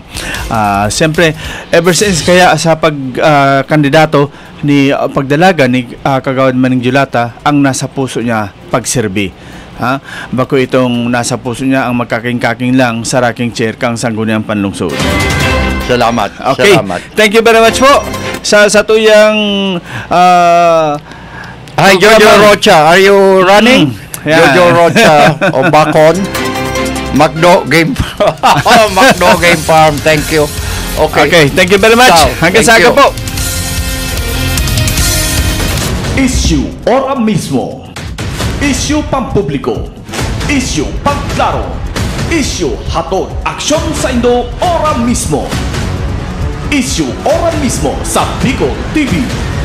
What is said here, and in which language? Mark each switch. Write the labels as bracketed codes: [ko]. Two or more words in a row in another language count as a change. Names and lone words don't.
[bik] Siyempre, [en] ever since [bik] kaya sa pagkandidato ni pagdalaga ni Kagawad Manning Julata, ang nasa puso niya pagserbi. Bako itong nasa puso niya ang magkaking-kaking lang sa [en] rocking chair [bik] kang [tl] sangguniang panlungsod. [bik] Salamat. Okay. Salamat. [en] Thank you very much po [bik] sa tuyang [en] Hi, Jojo Rocha. Are you running? Yeah. Jojo Rocha o Bacon? Macdo Game Macdo Game Farm. Thank you. Okay. Thank you very much. [it] Ciao. [tl] Hanggang [en] Thank [tl] sa [en] you. [tl] po. [bik] Issue ora mismo. Issue pampubliko. Issue pagklaro. Issue hatod aksyon sa Indo ora mismo. Issue ora mismo sa Bicol TV.